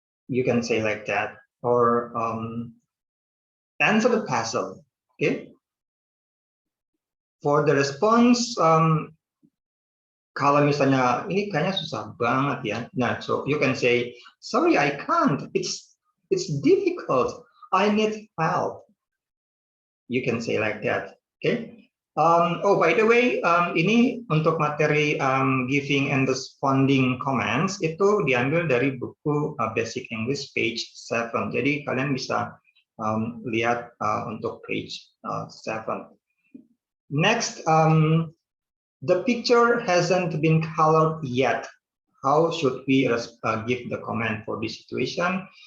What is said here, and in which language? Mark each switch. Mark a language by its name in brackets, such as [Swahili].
[English] You can say like that, or answer the puzzle. Okay. For the response, [Indonesian] kalau misalnya ini kayaknya susah banget ya. [English] Nah, so you can say, sorry, I can't. It's difficult. I need help. You can say like that, okay? Oh, by the way, [Indonesian] ini untuk materi [English] giving and responding comments [Indonesian] itu diambil dari buku Basic English page 7. Jadi kalian bisa lihat untuk page 7. [English] Next, the picture hasn't been colored yet. How should we give the comment for this situation?